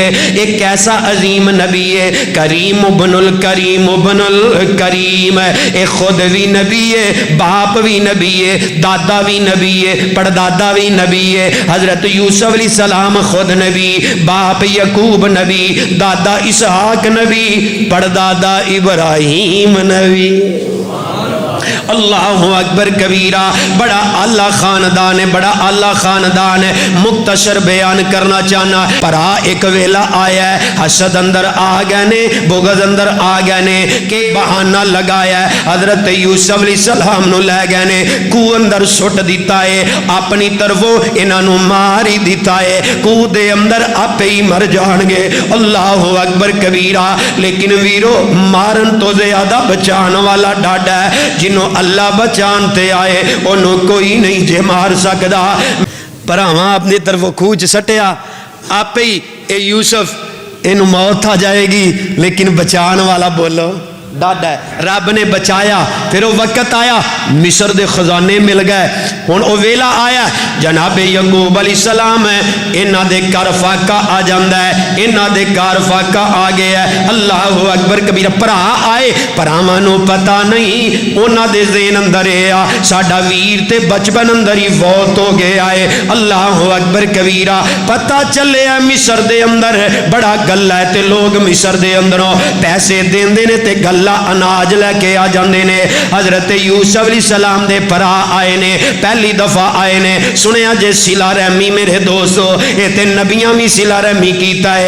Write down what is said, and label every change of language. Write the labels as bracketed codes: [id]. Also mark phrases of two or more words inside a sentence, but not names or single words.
[pa] ਏਕ ਕੈਸਾ ਅਜ਼ੀਮ ਨਬੀ ਹੈ, [ar] كريم ابن الكريم ابن الكريم, [pa] ਏ ਖੁਦ ਭੀ ਨਬੀ ਹੈ, ਬਾਪ ਭੀ ਨਬੀ ਹੈ, ਦਾਦਾ ਭੀ ਨਬੀ ਹੈ, ਪੜਦਾਦਾ ਭੀ ਨਬੀ ਹੈ। ਹਜ਼ਰਤ ਯੂਸੁਫ ਅਲੈਹਿੱਸਲਾਮ ਖੁਦ ਨਬੀ, ਬਾਪ ਯਕੂਬ ਨਬੀ, ਦਾਦਾ ਇਸਹਾਕ ਨਬੀ, ਪੜਦਾਦਾ ਇਬਰਾਹਿਮ ਨਬੀ। [ar] الله أكبر كبيرا. [pa] ਬੜਾ ਆਲਾ ਖਾਨਦਾਨ ਹੈ, ਬੜਾ ਆਲਾ ਖਾਨਦਾਨ ਹੈ। ਮੁਖਤਸਰ ਬਯਾਨ ਕਰਨਾ ਚਾਹਨਾ ਪਰਾ ਏਕ ਵੇਲਾ ਆਇਆ ਹੈ, ਹਸਦ ਅੰਦਰ ਆ ਗਏ ਨੇ, ਬੁਗ਼ਜ਼ ਅੰਦਰ ਆ ਗਏ ਨੇ ਕਿ ਬਹਾਨਾ ਲਗਾਇਆ ਹਜ਼ਰਤ ਯੂਸੁਫ ਅਲੈਹਿੱਸਲਾਮ ਨੁ ਲੈ ਗਏ ਨੇ, ਖੂਹ ਅੰਦਰ ਸੁਟ ਦਿਤਾ ਹੈ, ਅਪਨੀ ਤਰਫੋਂ ਇਨ੍ਹੋਂ ਮਾਰ ਹੀ ਦਿਤਾ ਹੈ, ਖੂਹ ਦੇ ਅੰਦਰ ਆਪੇ ਹੀ ਮਰ ਜਾਏਂਗੇ। [ar] الله أكبر كبيرا. [pa] ਲੇਕਿਨ ਵੀਰੋ ਮਾਰਨ ਤੋ ਜ਼ਿਆਦਾ ਬਚਾਨੇ ਵਾਲਾ ਡਾਡਾ ਹੈ, ਜਿਨ੍ਹੋਂ ਅੱਲਾਹ ਬਚਾਨ ਤੇ ਆਏ ਉਨ੍ਹੋਂਨੇ ਕੋਈ ਨਹੀਂ ਜੇ ਮਾਰ ਸਕਤਾ। ਭਰਾਵਾਂ ਅਪਨੀ ਤਰਫੋਂ ਖੂਹ ਚ ਸਟਿਆ, ਆਪੇ ਹੀ ਏ ਯੂਸੁਫ ਇਨੂ ਮੌਤ ਆ ਜਾਏਗੀ, ਲੇਕਿਨ ਬਚਾਨੇ ਵਾਲਾ ਬੋਲੋ ਡਾਡਾ ਹੈ। ਰਬ ਨੇ ਬਚਾਇਆ। ਫਿਰ ਵੋ ਵਕਤ ਆਇਆ ਮਿਸਰ ਦੇ ਖਜ਼ਾਨੇ ਮਿਲ ਗਏ। ਹੁਣ ਵੋ ਵੇਲਾ ਆਇਆ ਜਨਾਬੇ ਯਕੂਬ ਅਲੈਹਿੱਸਲਾਮ ਹੈ, ਇਨ੍ਹਾਂ ਦੇ ਘਰ ਫਾਕਾ ਆ ਜਾਂਦਾ ਹੈ, ਇਨ੍ਹਾਂ ਦੇ ਘਰ ਫਾਕਾ ਆ ਗਿਆ ਹੈ। [ar] الله أكبر كبيرا. [pa] ਭਰਾ ਆਏ, ਭਰਾਵਾਂ ਨੂੰ ਪਤਾ ਨਹੀਂ, ਉਨ੍ਹਾਂ ਦੇ ਜ਼ਹਨ ਅੰਦਰ ਆ ਸਾਡਾ ਵੀਰ ਤੇ ਬਚਪਨ ਅੰਦਰ ਹੀ ਫੌਤ ਹੋ ਗਿਆ ਹੈ। [ar] الله أكبر كبيرا. [pa] ਪਤਾ ਚਲੇ ਮਿਸਰ ਦੇ ਅੰਦਰ ਬੜਾ ਗੱਲਾ ਹੈ ਤੇ ਲੋਗ ਮਿਸਰ ਦੇ ਅੰਦਰੋਂ ਪੈਸੇ ਦੇਂਦੇ ਨੇ ਤੇ ਗੱਲਾ ਅਨਾਜ ਲੈਕੇ ਆ ਜਾਤੇ ਨੇ। ਹਜ਼ਰਤ ਯੂਸੁਫ ਅਲੈਹਿੱਸਲਾਮ ਦੇ ਭਰਾ ਆਏ ਨੇ, ਪਹਿਲੀ ਦਫਾ ਆਏ ਨੇ। ਸੁਣਿਆ ਜੇ ਸਿਲਾ ਰਹਮੀ ਮੇਰੇ ਦੋਸਤੋਂ, ਯੇ ਤੇ ਨਬੀਆਂ ਭੀ ਸਿਲਾ ਰਹਮੀ ਕੀਤਾ ਹੈ।